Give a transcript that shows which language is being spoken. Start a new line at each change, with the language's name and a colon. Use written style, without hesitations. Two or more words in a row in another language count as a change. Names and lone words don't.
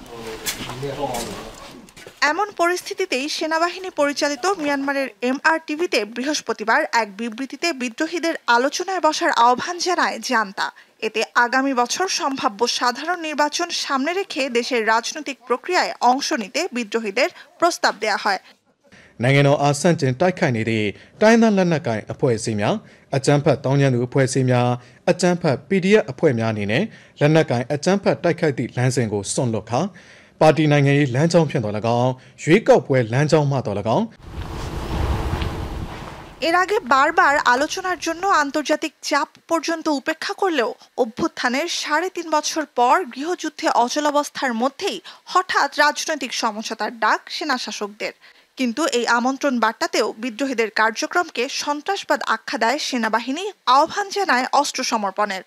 Bangla: এমন পরিস্থিতিতেই সেনাবাহিনী পরিচালিত মিয়ানমারের MRTVতে বৃহস্পতিবার এক বিবৃতিতে বিদ্রোহীদের আলোচনায় বসার আহ্বান জানায় জান্তা। এতে আগামী বছর সম্ভাব্য সাধারণ নির্বাচন সামনে রেখে দেশের রাজনৈতিক প্রক্রিয়ায় অংশ নিতে বিদ্রোহীদের প্রস্তাব দেয়া হয়।
Burmese: နိုင်ငံတော်အားဆန့်ကျင်တိုက်ခိုက်နေတဲ့တိုင်းသားလက်နက်ကိုင်အဖွဲ့အစည်းများအကြမ်းဖက်တောင်းကျမ်းသူအဖွဲ့အစည်းများအကြမ်းဖက် PDF အဖွဲ့များအနေနဲ့လက်နက်ကိုင်အကြမ်းဖက်တိုက်ခိုက်သည့်လမ်းစဉ်ကိုစွန့်လွတ်ခါပါတီနိုင်ငံရေးလမ်းကြောင်းဖြင့်တော်၎င်းရွေးကောက်ပွဲလမ်းကြောင်းမှတော်၎င်း
Bangla: এর আগে বারবার আলোচনার জন্য আন্তর্জাতিক চাপ পর্যন্ত উপেক্ষা করলেও অভ্যুত্থানের ৩.৫ বছর পর গৃহযুদ্ধে অচলাবস্থার মধ্যেই হঠাৎ রাজনৈতিক সমঝোতার ডাক সেনা শাসকদের। কিন্তু এই আমন্ত্রণ বার্তাতেও বিদ্রোহীদের কার্যক্রমকে সন্ত্রাসবাদ আখ্যা দেয় সেনাবাহিনী, আহ্বান জানায় অস্ত্র সমর্পণের।